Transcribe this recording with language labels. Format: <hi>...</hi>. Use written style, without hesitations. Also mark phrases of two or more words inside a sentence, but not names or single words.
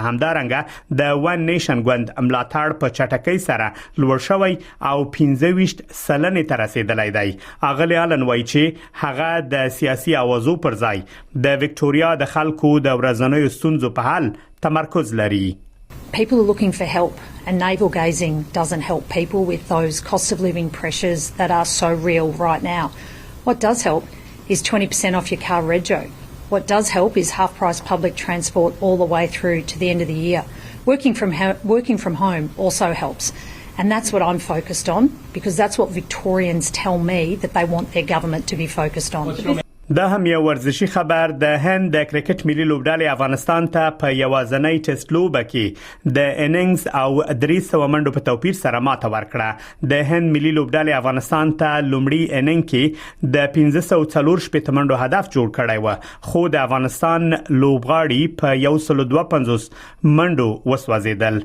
<ps>همدارنګه د ون نیشن ګوند ملاتړ په چټکۍ سره لوړ شوی او 25% ته رسیدلی دی. اغلی آلن وایي چې هغه د سیاسي اوازو پر ځای د وکټوريا د خلکو د ورځنیو ستونزو په حل تمرکز لري.</ps> <en>People are looking for help, and navel gazing doesn't help people with those cost of living pressures that are so real right now. What does help is 20% off your car rego. What does help is half-price public transport all the way through to the end of the year. Working from home also helps. And that's what I'm focused on, because that's what Victorians tell me that they want their government to be focused on.</en> <ps>دا هم یو ورزشي خبر. د هند د کرکټ ملي لوبډلې افغانستان ته په یوازنۍ ټیسټ لوبه کې د اننګز او 300 منډو په توپیر سره ماته ورکړه. د هند ملي لوبډلې افغانستان ته لومړی اننګ کې د 540 منډو هدف جوړ کړی و، خو د افغانستان لوبغاړي په 152 منډو وسوځیدل.</ps>